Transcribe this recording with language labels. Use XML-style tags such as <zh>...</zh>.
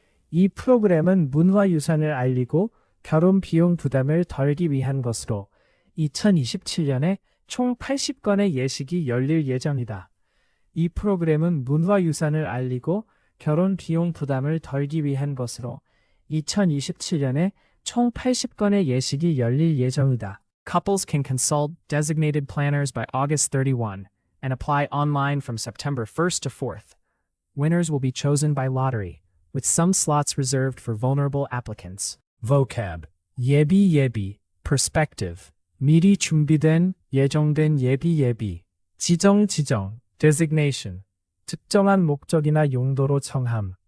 <ko>이 프로그램은 문화유산을 알리고 결혼 비용 부담을 덜기 위한 것으로 2027년에 총 80건의 예식이 열릴 예정이다. 이 프로그램은 문화유산을 알리고 결혼 비용 부담을 덜기 위한 것으로 2027년에 총 80건의 예식이 열릴 예정이다.</ko> <en>Couples can consult designated planners by August 31 and apply online from September 1st to 4th. Winners will be chosen by lottery, with some slots reserved for vulnerable applicants. Vocab.</en> <ko>예비.</ko> <en>Perspective.</en> <ko>미리 준비된, 예정된 예비. 지정.</ko> <en>Designation.</en> <ko>특정한 목적이나 용도로 정함.</ko>